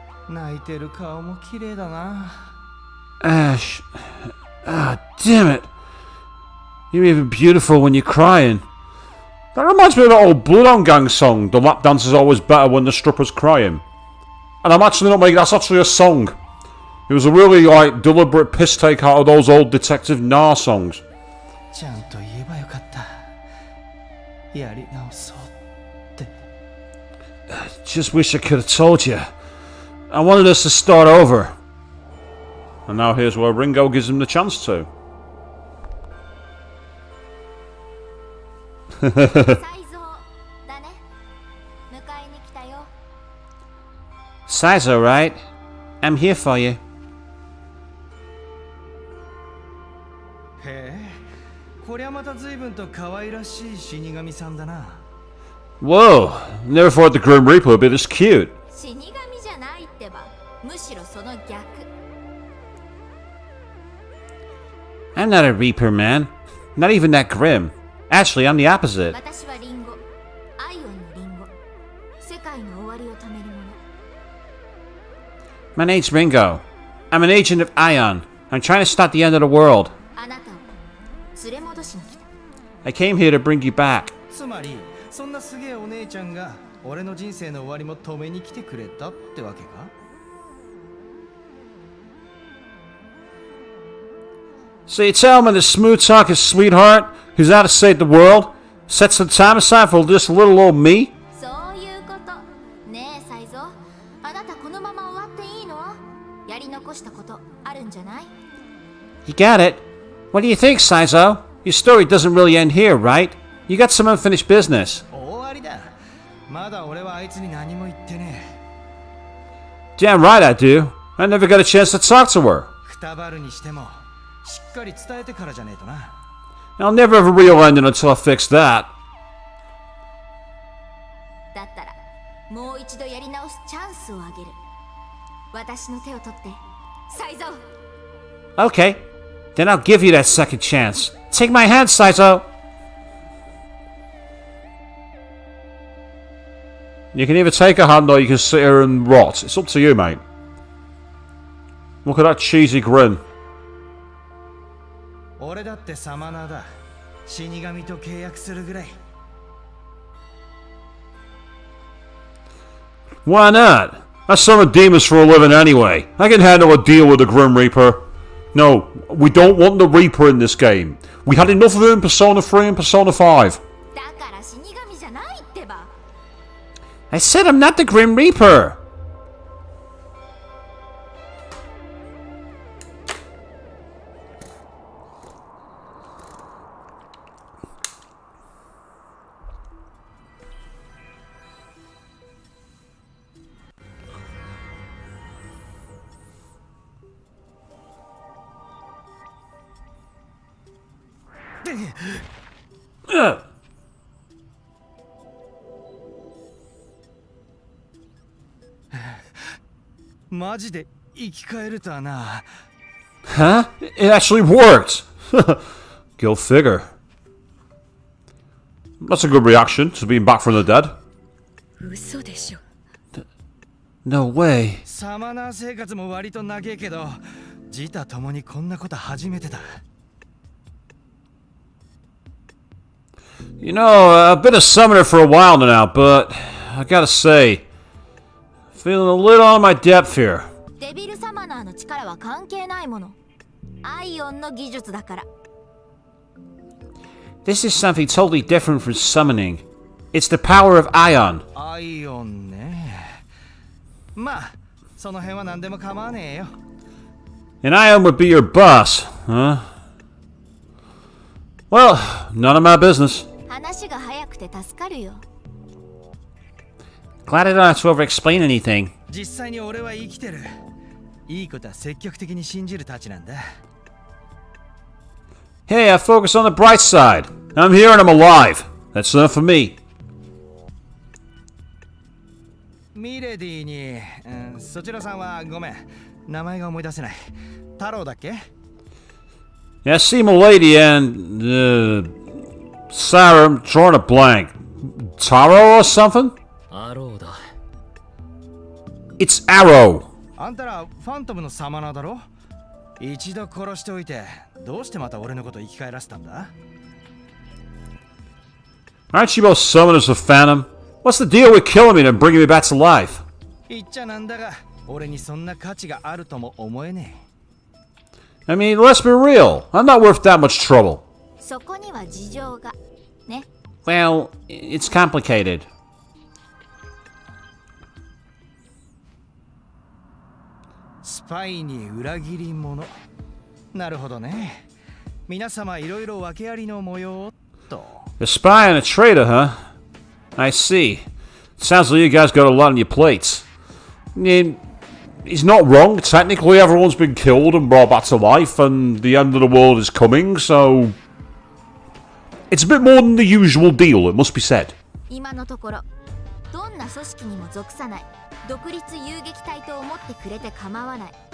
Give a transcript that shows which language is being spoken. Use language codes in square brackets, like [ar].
[ja] 泣いてる顔も綺麗だな。 [en] Ash. Ah, damn it. You're even beautiful when you're crying. That reminds me of that old Bloodhound Gang song, The Lap Dance is Always Better When the Stripper's Crying. And I'm actually not making... That's actually a song. It was a really, like, deliberate piss take out of those old Detective Noir songs. [ja] ちゃんと言えばよかった。やり直そうって。 [en] Just wish I could have told you. I wanted us to start over. And now here's where Ringo gives him the chance to. [ja] 才蔵だね。迎えに来たよ。 [en] Saizo, right? I'm here for you. [ja] こりゃまた随分と可愛らしい死神さんだな。 [en] Whoa, never thought the Grim Reaper would be this cute. [ja] 死神じゃないってば、むしろその逆。 [en] I'm not a Reaper, man. Not even that grim. Actually, I'm the opposite. [ja] 私はリンゴ、アイオンのリンゴ、世界の終わりを止めるもの。 [en] My name's Ringo. I'm an agent of Ion. I'm trying to stop the end of the world. [ja] あなたを連れ戻しに来た。 [en] I came here to bring you back. [ja] つまりそんなすげえお姉ちゃんが俺の人生の終わりも止めに来てくれたってわけか。 [en] So you tell me the smooth-talking sweetheart who's out to save the world sets some time aside for just little old me? [ja] そういうこと。ねえサイゾ、あなたこのまま終わっていいの？やり残したことあるんじゃない？ [en] You got it. What do you think, Saizo? Your story doesn't really end here, right? You got some unfinished business. [ja] 終わりだ。まだ俺はあいつに何も言ってね [en] Damn right I do. I never got a chance to talk to her. え。 [ja] くたばるにしてもしっかり伝えてからじゃねえとな。 [en] I'll never have a real ending until I fix that. [ja] だったらもう一度やり直すチャンスをあげる。私の手を取ってサイゾ。 [en] Okay. Then I'll give you that second chance. Take my hand, Saizo. You can either take a hand or you can sit here and rot. It's up to you, mate. Look at that cheesy grin. [ja] 俺だってサマナーだ。死神と契約するぐらい。 [en] Why not? I summon demons for a living anyway. I can handle a deal with the Grim Reaper. No, we don't want the Reaper in this game. We had enough of him in Persona 3 and Persona 5. [ja] だから死神じゃないってば。 [en] I said I'm not the Grim Reaper. Ugh. [ja] マジで生き返るとはな。 [en] Huh? It actually worked! Go figure. That's a good reaction to being back from the dead. [ja] 嘘でしょ。 [en] No way. [ja] サマナー生活も割と長えけど、自他ともにこんなこと初めてだ。 [en] You know, I've been a summoner for a while now, but I gotta say, feeling a little out of my depth here. [ja] デビルサマナーの力は関係ないもの。アイオンの技術だから。 [en] This is something totally different from summoning. It's the power of Ion. [ja] アイオンね。まあ、その辺は何でも構わねえよ。 [en] And Ion would be your boss, huh? Well, none of my business. [ja] 話が早くて助かるよ。 [en] Glad I don't have to over-explain anything. [ja] 実際に俺は生きてる。いいことは積極的に信じるたちなんだ。 [en] Hey, I focus on the bright side. I'm here and I'm alive. That's enough for me. [ja] ミレディに、そちらさんはごめん。名前が思い出せない。太郎だっけ？ [en] Yeah, I see Milady and, Sarah, I'm drawing a blank. Taro or something? [ja] アローだ。 [en] It's Arrow. [ja] あんたらファントムのサマナーだろ？一度殺しておいて、どうしてまた俺のこと生き返らせたんだ？ [en] Aren't you both summoners of Phantom? What's the deal with killing me and bringing me back to life? [ja] 言っちゃなんだが、俺にそんな価値があるとも思えね [en] I mean, let's be real. I'm not worth that much trouble. [ja] そこには事情が。ね。 [en] Well, it's complicated. え。 [ja] スパイに裏切り者。なるほどね。皆様いろいろ訳ありの模様と。 [en] A spy and a traitor, huh? I see. Sounds like you guys got a lot on your plates. I mean, he's not wrong. Technically, everyone's been killed and brought back to life, and the end of the world is coming, so... It's a bit more than the usual deal, it must be said. [ja] 今のところどんな組織にも属さない独立遊撃隊と思ってくれて構わない。